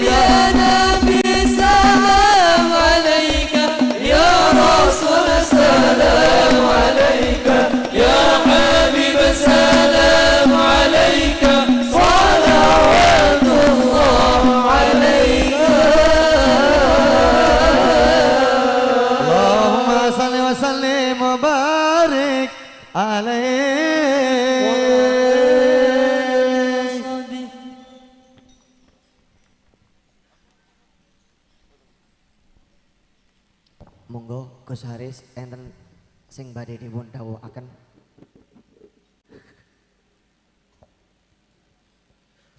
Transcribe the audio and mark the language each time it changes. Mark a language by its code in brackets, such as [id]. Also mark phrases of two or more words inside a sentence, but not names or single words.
[ar] يا نبي سلام عليك يا رسول سلام عليك يا حبيب سلام عليك صلوات الله عليك اللهم صل وسلم وبارك عليه [jv] monggo Gus Haris enten sing badhe dipun dawuhaken